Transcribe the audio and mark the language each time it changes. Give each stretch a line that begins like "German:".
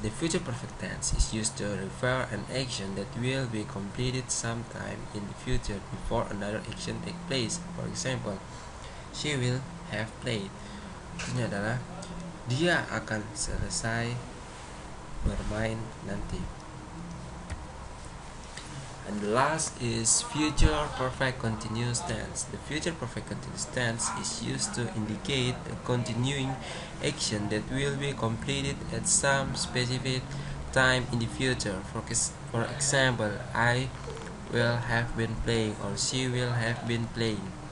English: The future perfect tense is used to refer an action that will be completed sometime in the future before another action take place. For example, she will have played.
Indonesian: Ini adalah dia akan selesai bermain nanti.
English: And the last is future perfect continuous tense. The future perfect continuous tense is used to indicate a continuing action that will be completed at some specific time in the future. For example, I will have been playing or she will have been playing.